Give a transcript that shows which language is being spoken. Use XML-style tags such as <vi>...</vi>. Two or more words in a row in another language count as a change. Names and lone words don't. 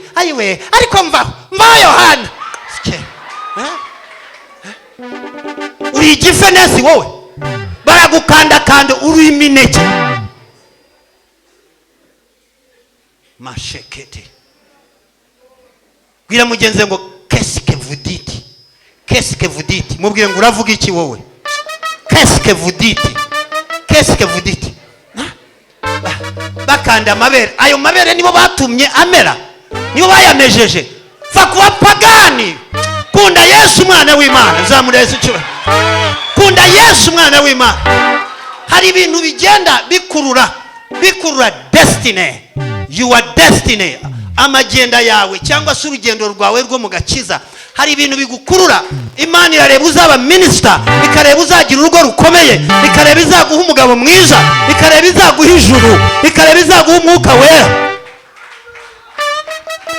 <rw>Ayiwe, ariko mva Yohana. Uri gifenensi wowe. Baragukanda kanda uri imineke. Mashekete. Bwira mugenzi ngo</rw> <fr>qu'est-ce que vous dites? Qu'est-ce que vous dites?</fr> <rw>Mubwire ngo uravuga iki wowe?</rw> <fr>Qu'est-ce que vous dites? Qu'est-ce que vous dites?</fr> <rw>Bakanda amabere. Ayo mabere nibo batumye amera, nibo bayamejeje. Fa kuba pagani. Kunda Yesu mwana w'Imana. Zamura Yesu cyubahiro. Kunda Yesu mwana w'Imana. Hari ibintu bigenda bikurura destiny.</rw> <en>Your destiny,</en> <rw>amagenda yawe cyangwa se urugendo rwawe rwo mu gakiza. Hari ibintu bigukurura. Imana irareba uzaba minister, ikareba uzagira urugo rukomeye, ikareba izaguha umugabo mwiza, ikareba izaguha ijuru, ikareba izaguha umwuka wera.</rw>